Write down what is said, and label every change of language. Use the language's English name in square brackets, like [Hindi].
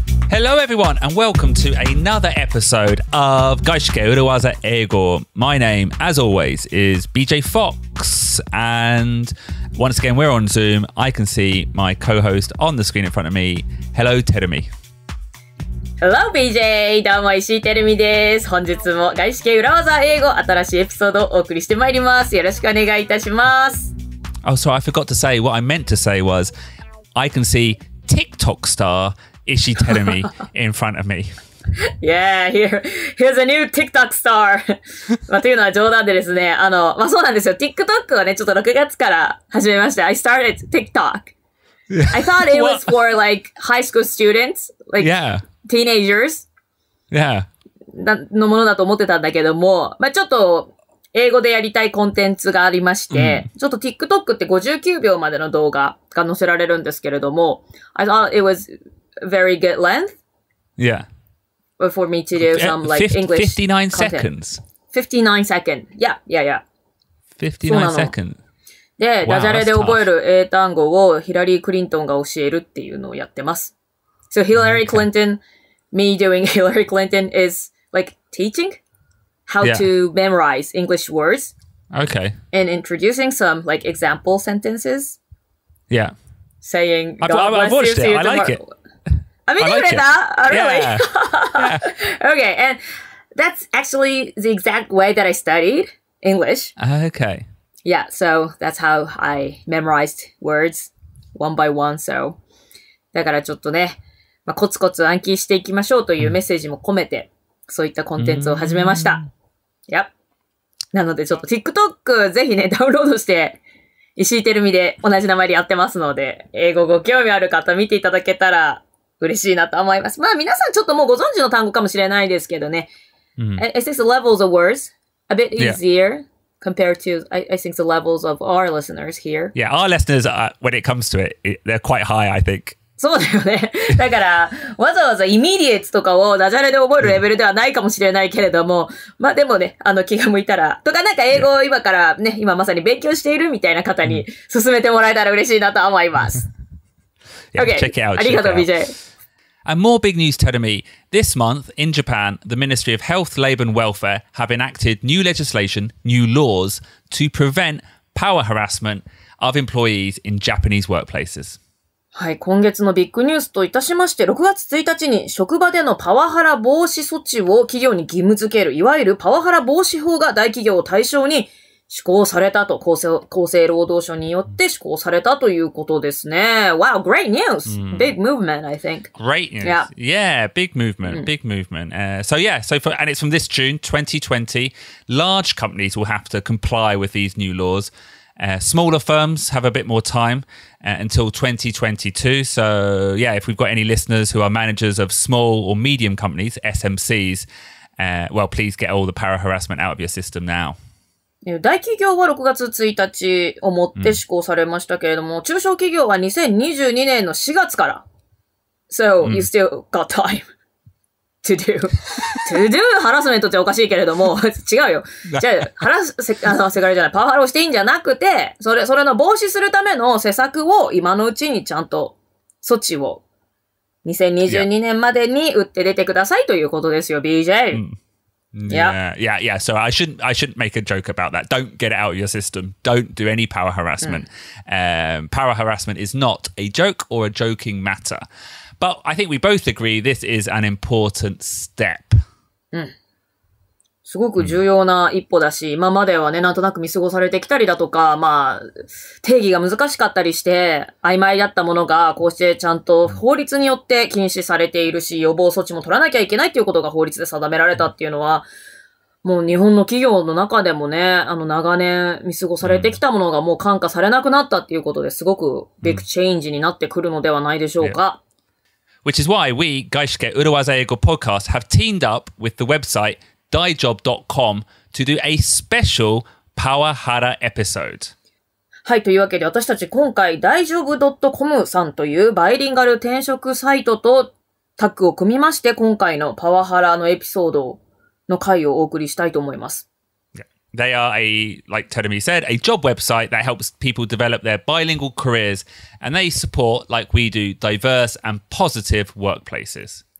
[English] Hello everyone and welcome to another episode of 外資系裏技英語. My name, as always, is BJ Fox, and once again we're on Zoom. I can see my co-host on the screen in front of me. Hello, Terumi.Hello, BJ! [Japanese] どうも、石井てるみです。本日も外資系裏技英語新しいエピソードをお送りしてまいります。よろしくお願いいたします。 [English] Oh, sorry, I forgot to say, what I meant to say was, I can see TikTok star Ishii Terumi in front of me. Yeah, here's a new TikTok star. [Japanese] というのは冗談でですね、そうなんですよ。TikTok はね、ちょっと6月から始めました。 [English] I started TikTok.I thought it was for like high school students, like teenagers. Yeah. [Japanese] のものだと思ってたんだけども、ちょっと英語でやりたいコンテンツがありまして、ちょっと TikTok って59秒までの動画が載せられるんですけれども、 [English] I thought it was very good length. Yeah. For me to do some like English 59 content. seconds. 59 seconds. Yeah. 59 seconds. [Japanese] で、ダジャレで覚える英単語をヒラリー・クリントンが教えるっていうのをやってます。 [English] So Hillary Clinton, me doing Hillary Clinton is like teaching how to memorize English words. Okay. And introducing some like example sentences. Yeah. Saying, God I've watched it. I like it. [Japanese] 見てくれた? [English] Oh, really? Yeah. Okay, and that's actually the exact way that I studied English. Okay. Yeah, so that's how I memorized words one by one. [Japanese] So だからちょっとね、コツコツ暗記していきましょうというメッセージも込めて、そういったコンテンツを始めました。 [English] Yep. [Japanese] なのでちょっと TikTok ぜひね、ダウンロードして、石井てるみで同じ名前でやってますので、英語ご興味ある方見ていただけたら嬉しいなと思います。皆さんちょっともうご存知の単語かもしれないですけどね。 [English] I think the levels of words a bit easier.Compared to, I think, the levels of our listeners here. Yeah, our listeners, when it comes to it, they're quite high, I think. [Japanese] そうだよね。だから、わざわざイミディエッツとかをダジャレで覚えるレベルではないかもしれないけれども、でもね、気が向いたら、とかなんか英語を今からね、今まさに勉強しているみたいな方に勧めてもらえたら嬉しいなと思います。 [English] Okay, check it out. [Japanese] ありがとう、BJ。And [English] more big news, Terumi. This month in Japan, the Ministry of Health, Labour and Welfare have enacted new legislation, new laws to prevent power harassment of employees in Japanese workplaces. [Japanese] はい、今月のビッグニュースといたしまして、6月1日に職場でのパワハラ防止措置を企業に義務付ける、いわゆるパワハラ防止法が大企業を対象に施行されたと、厚生労働省によって施行されたということですね。 [English] Wow, great news! Big movement, I think. Great news. Yeah, big movement, big movement. And it's from this June 2020. Large companies will have to comply with these new laws. Smaller firms have a bit more time until 2022. So, if we've got any listeners who are managers of small or medium companies, SMCs, please get all the para harassment out of your system now. [Japanese] 大企業は6月1日をもって施行されましたけれども、中小企業は2022年の4月から。 [English] So, you still got time to do [Japanese] ハラスメントっておかしいけれども、違うよ。じゃあ、セクハラじゃない、パワハラをしていいんじゃなくて、それの防止するための施策を今のうちにちゃんと措置を2022年までに打って出てくださいということですよ、BJ。Yeah. [English] So I shouldn't make a joke about that. Don't get it out of your system. Don't do any power harassment. Power harassment is not a joke or a joking matter. But I think we both agree this is an important step. [Japanese] すごく重要な一歩だし、今まではね、なんとなく見過ごされてきたりだとか、定義が難しかったりして、曖昧だったものが、こうしてちゃんと法律によって禁止されているし、予防措置も取らなきゃいけないっていうことが法律で定められたっていうのは、もう日本の企業の中でもね、長年見過ごされてきたものがもう看過されなくなったっていうことですごくビッグチェンジになってくるのではないでしょうか。 [English] Which is why we, 外資系裏技英語 podcast, have teamed up with the website Daijob.com to do a special パワハラ episode. [Japanese] はい、というわけで私たち今回 Daijob.com さんというバイリンガル転職サイトとタッグを組みまして今回のパワハラのエピソードの回をお送りしたいと思います。 [English] They are like Terumi said, a job website that helps people develop their bilingual careers, and they support, like we do, diverse and positive workplaces.